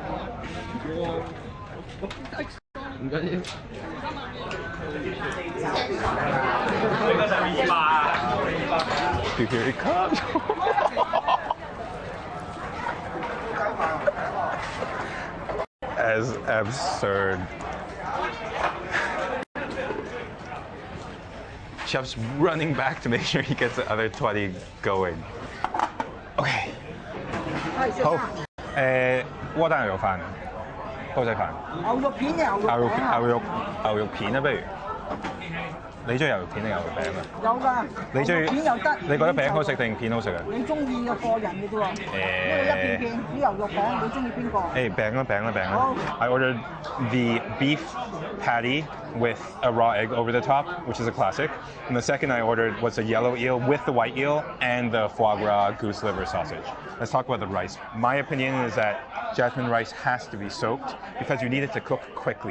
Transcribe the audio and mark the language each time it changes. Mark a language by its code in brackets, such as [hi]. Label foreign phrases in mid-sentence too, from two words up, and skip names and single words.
[en] Dude, here it comes. As absurd. Chef's running back to make sure he gets the other 20 going. Okay. [yue] 好，窩蛋牛肉飯，煲仔飯。牛肉片啊，牛肉片啊，不如。你中意牛肉片定牛肉餅啊？有㗎，你中意片又得。你覺得餅好食定片好食啊？你中意嘅個人嘅啫喎。一片片啲牛肉餅，你中意邊個？ [en] 餅啦。I ordered the beef patty with a raw egg over the top, which is a classic. And the second I ordered was a yellow eel with the white eel and the foie gras goose liver sausage. Let's talk about the rice. My opinion is that jasmine rice has to be soaked because you need it to cook quickly.